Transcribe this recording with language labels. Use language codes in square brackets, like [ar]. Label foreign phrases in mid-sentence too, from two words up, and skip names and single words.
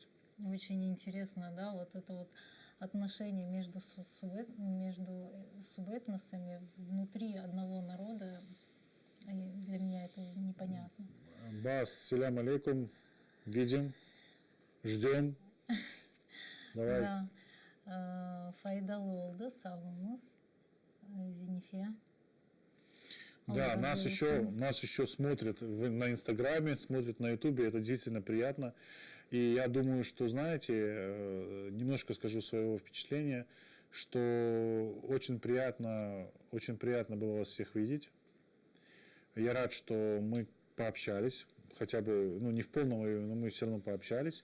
[ru] Очень интересно, да, вот это вот отношения между субэтносами внутри одного народа, Для меня это непонятно. Бас, [ar] سلام عليكم, [ru] видим, ждем. Давай. Да. [crh] Файдалы oldu, sağolunuz. [ru] Зинифе. Да, Алла нас разы еще, olsun. нас еще смотрят на Инстаграме, смотрят на Ютубе, это действительно приятно. И я думаю, что, знаете, немножко скажу своего впечатления, что очень приятно было вас всех видеть. Я рад, что мы пообщались, хотя бы, ну, не в полном, но мы все равно пообщались.